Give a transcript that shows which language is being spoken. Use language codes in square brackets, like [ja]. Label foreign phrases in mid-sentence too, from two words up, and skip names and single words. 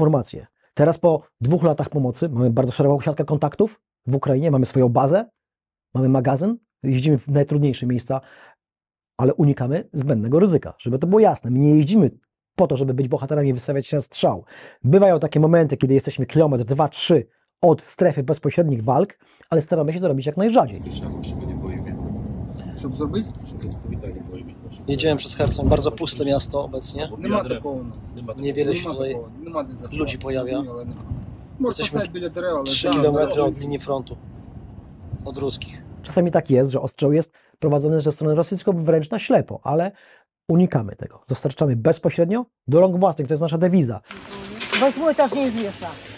[pl] Teraz po 2 latach pomocy mamy bardzo szeroką siatkę kontaktów w Ukrainie, mamy swoją bazę, mamy magazyn, jeździmy w najtrudniejsze miejsca, ale unikamy zbędnego ryzyka, żeby to było jasne. My nie jeździmy po to, żeby być bohaterami i wystawiać się na strzał. Bywają takie momenty, kiedy jesteśmy kilometr, 2, 3 od strefy bezpośrednich walk, ale staramy się to robić jak najrzadziej. [uk] Щоб зробити? [pl] Jedziemy przez Cherson, bardzo puste miasto obecnie. [uk] Нема такого у нас. [pl] Niewiele się [uk] Нема [pl] tutaj [uk] такого. Нема де закривати. [pl] ludzi pojawia. [uk] Розумію, але нема. Можеш [pl] Jesteśmy [uk] поставити біля дерев, але [pl] 3 [uk] зараз [pl] km [uk] зараз [pl] od linii frontu, od ruskich. Czasami tak jest, że ostrzał jest prowadzony ze strony rosyjskiej wręcz na ślepo, ale unikamy tego. Dostarczamy bezpośrednio do rąk własnych, to jest nasza dewiza. [ru] 8 этаж неизвестно.